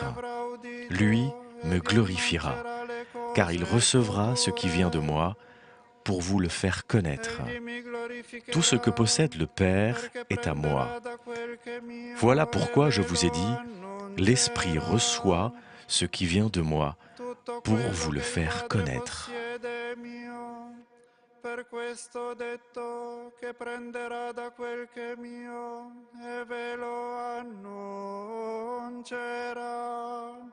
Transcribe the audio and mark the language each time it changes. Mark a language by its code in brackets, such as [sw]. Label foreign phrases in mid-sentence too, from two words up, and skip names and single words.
[fr] Lui me glorifiera, car il recevra ce qui vient de moi pour vous le faire connaître. Tout ce que possède le Père est à moi. Voilà pourquoi je vous ai dit, l'Esprit reçoit ce qui vient de moi pour vous le faire connaître. [it] Per questo ho detto che prenderà da quel che è mio e ve lo annuncerà.